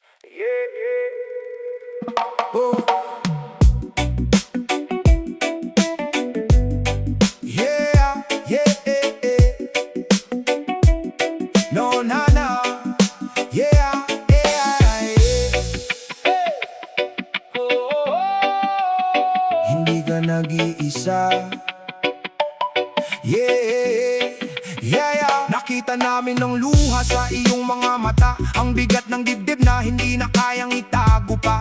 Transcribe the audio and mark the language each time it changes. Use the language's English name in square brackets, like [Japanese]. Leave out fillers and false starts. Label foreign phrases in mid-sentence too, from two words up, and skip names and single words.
[English] Oh. Yeah, yeah, no, na, na. Yeah, yeah. [Filipino] Hindi ka nag-iisa. [English] Yeah, yeah. [Filipino] Nakita namin ng luha sa iyong mga mata. Ang bigat ng dibdib na hindi na kayang itago pa.